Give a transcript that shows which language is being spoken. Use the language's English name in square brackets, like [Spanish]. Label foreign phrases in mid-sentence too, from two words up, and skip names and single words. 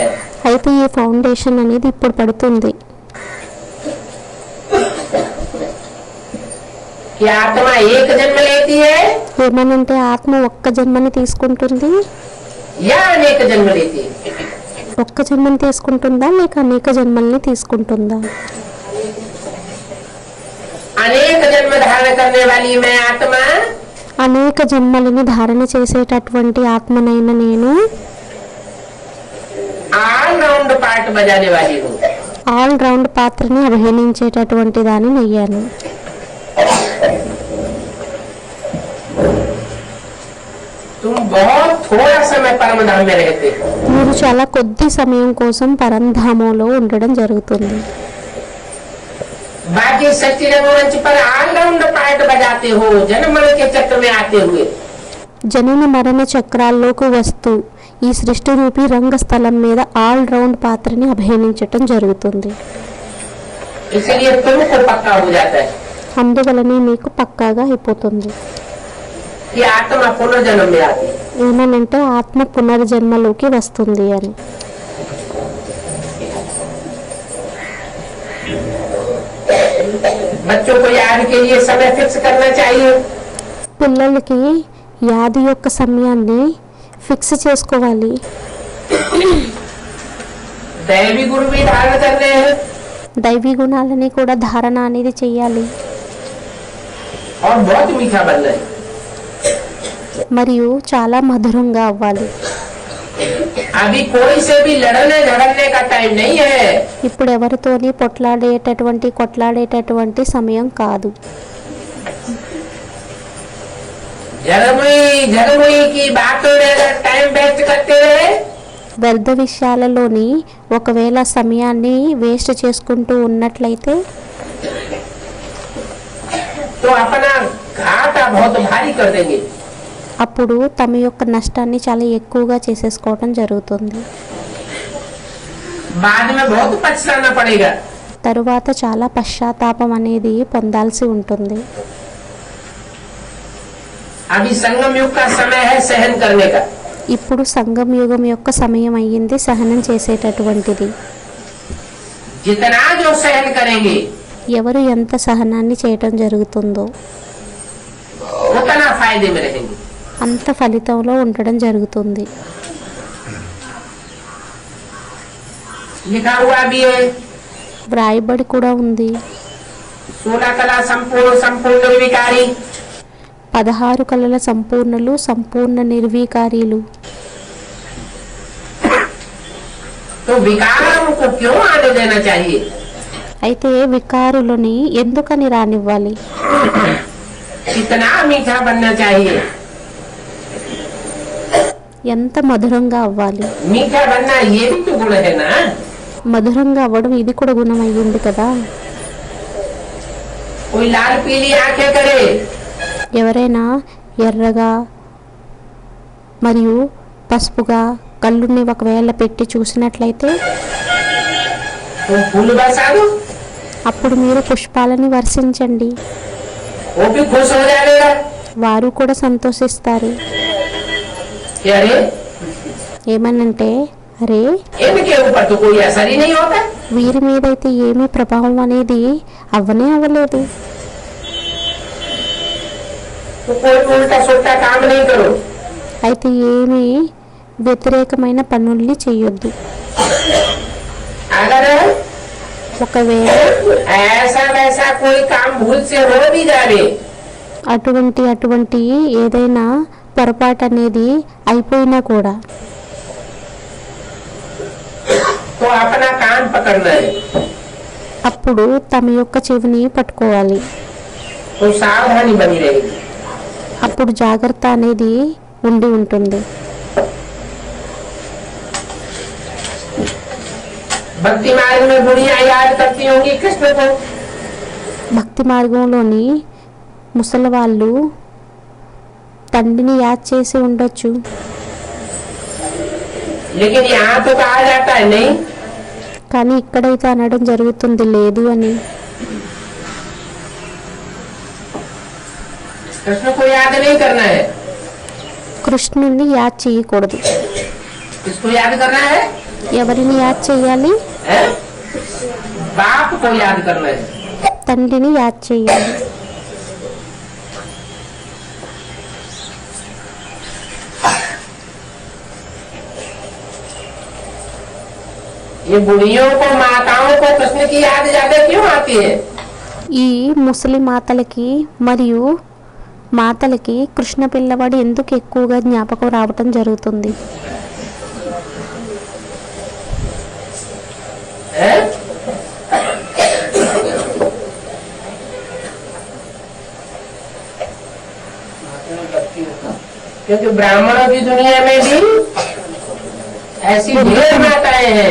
[Telugu] అయితే ఈ ఫౌండేషన్ అనేది ఇప్పుడు పడుతుంది. [Hindi] कि आत्मा एक जन्म लेती है [Telugu] ఏమనంటే ఆత్మ ఒక్క జన్మని తీసుకుంటుంది, [Hindi] या अनेक जन्म लेती है? [Telugu] ఒక్క జన్మని తీసుకుంటుందా లేక అనేక జన్మల్ని తీసుకుంటుందా? [Hindi] अनेक जन्म धारण करने वाली मैं आत्मा [Telugu] అనేక జన్మలని ధారణ చేసేటటువంటి ఆత్మనైన నేను [English] all round part [Hindi] बजाने वाली हूँ। [English] all round [Telugu] పాత్రని అభినయించేటటువంటి దాన్ని అయ్యాను. [Hindi] तुम बहुत थोड़ा समय परम धाम में रहते हो, [Telugu] మీరు చాలా కొద్ది సమయం కోసం పరంధామంలో ఉండడం జరుగుతుంది. [Hindi] बाकी सच्ची रंगमंच पर [English] all round part [Hindi] बजाते हो, जन्म मरण के चक्र में आते हुए। [Telugu] జనన మరణ చక్రాల్లోకి వస్తూ ఈ సృష్టి రూపీ రంగస్థలం మీద [English] all round [Telugu] పాత్రని అభినయించటం జరుగుతుంది. [Hindi] इसलिए तुमको पक्का हो जाता है [Telugu] అందువలనే మీకు పక్కాగా అయిపోతుంది. [Hindi] कि आत्मा पुनर्जन्म में आती है। [Telugu] ఏమనంటే ఆత్మ పునర్జన్మలోకి వస్తుంది అని. [Hindi] बच्चों को याद के लिए समय फिक्स करना चाहिए। [Telugu] పిల్లలకి యాది యొక్క సమయాన్ని ఫిక్స్ చేసుకోవాలి. [Hindi] दैवी गुरु भी धारण करने हैं [Telugu] దైవీ గుణాలని కూడా ధారణ అనేది చెయ్యాలి. [Hindi] और बहुत मीठा बनना है। [Telugu] మరియు చాలా మధురంగా అవ్వాలి. [Hindi] अभी कोई से भी लड़ने झगड़ने का टाइम नहीं है। [Telugu] ఇప్పుడు ఎవరితోని కొట్లాడేటటువంటి సమయం కాదు. [Hindi] झगमुई की बातों में अगर [English] time waste [Hindi] करते रहे [Telugu] వ్యర్థ విషయాలలోని ఒకవేళ సమయాన్ని వేస్ట్ చేసుకుంటూ ఉన్నట్లయితే [Hindi] तो अपना घाटा बहुत भारी कर देंगे। [Telugu] అప్పుడు తమ యొక్క నష్టాన్ని చాలా ఎక్కువగా చేసేసుకోవడం జరుగుతుంది. [Hindi] बाद में बहुत पछताना पड़ेगा। [Telugu] తరువాత చాలా పశ్చాత్తాపం అనేది పొందాల్సి ఉంటుంది. [Hindi] अभी संगम युग का समय है सहन करने का। [Telugu] ఇప్పుడు సంగం యుగం యొక్క సమయం అయ్యింది సహనం చేసేటటువంటిది. [Hindi] जितना जो सहन करेंगे [Telugu] ఎవరు ఎంత సహనాన్ని చేయటం జరుగుతుందో [Hindi] उतना फायदे में रहेंगे। [Telugu] అంత ఫలితంలో ఉండడం జరుగుతుంది. [Hindi] लिखा हुआ भी है [Telugu] వ్రాయబడి కూడా ఉంది. [Hindi] 16 कला संपूर्ण संपूर्ण निर्विकारी। [Telugu] 16 కళల సంపూర్ణులు సంపూర్ణ నిర్వికారీలు. [Hindi] तो विकारों को क्यों आने देना चाहिए? [Telugu] అయితే వికారులని ఎందుకని రానివ్వాలి? [Hindi] कितना मीठा बनना चाहिए? [Telugu] ఎంత మధురంగా అవ్వాలి? [Hindi] मीठा बनना ये भी तो गुण है ना। [Telugu] మధురంగా అవ్వడం ఇది కూడా గుణం అయ్యింది కదా. [Hindi] कोई लाल पीली आंखें करे [Telugu] ఎవరైనా ఎర్రగా మరియు పసుపుగా కళ్ళుని ఒకవేళ పెట్టి చూసినట్లయితే [Hindi] तो फूल बरसा दो, [Telugu] అప్పుడు మీరు పుష్పాలని వర్షించండి. [Hindi] वो भी खुश हो जाएगा। [Telugu] వారు కూడా సంతోషిస్తారు. [Hindi] कि अरे [Telugu] ఏమనంటే అరే [Hindi] इनके ऊपर तो कोई असर ही नहीं होता। [Telugu] వీరి మీద అయితే ఏమీ ప్రభావం అనేది అవ్వనే అవ్వలేదు. [Hindi] तो कोई उल्टा सुल्टा काम नहीं करो। [Telugu] అయితే ఏమీ వ్యతిరేకమైన పనుల్ని చెయ్యొద్దు. [Hindi] अगर [Telugu] ఒకవేళ [Hindi] ऐसा वैसा कोई काम भूल से हो भी जाए [Telugu] అటువంటి ఏదైనా పొరపాటు అనేది అయిపోయినా కూడా [Hindi] तो अपना कान पकड़ना है। [Telugu] అప్పుడు తమ యొక్క చెవిని పట్టుకోవాలి. [Hindi] तो सावधानी बनी रहेगी। [Telugu] అప్పుడు జాగ్రత్త అనేది ఉండి ఉంటుంది. [Hindi] भक्ति मार्ग में बुढ़िया याद करती होंगी कृष्ण को। [Telugu] భక్తి మార్గంలోని ముసలి వాళ్ళు తండ్రిని యాద్ చేసి ఉండొచ్చు. [Hindi] लेकिन यहाँ तो कहा जाता है नहीं। [Telugu] కానీ ఇక్కడైతే అనడం జరుగుతుంది లేదు అని. [Hindi] कृष्ण को याद नहीं करना है। [Telugu] కృష్ణుని యాద్ చేయకూడదు. [Hindi] किसको याद करना है? [Telugu] ఎవరిని యాద్ చేయాలి? [Hindi] है? बाप को याद करना है। [Telugu] తండ్రిని యాద్ చేయాలి. [Hindi] ये बुढ़ियों को माताओं को कृष्ण की याद ज्यादा क्यों आती है? [Telugu] ఈ ముసలి మాతలకి మరియు మాతలకి కృష్ణ పిల్లవాడు ఎందుకు ఎక్కువగా జ్ఞాపకం రావటం జరుగుతుంది? [Hindi] है? क्योंकि ब्राह्मणों की दुनिया में भी ऐसी ढेर माताएं हैं।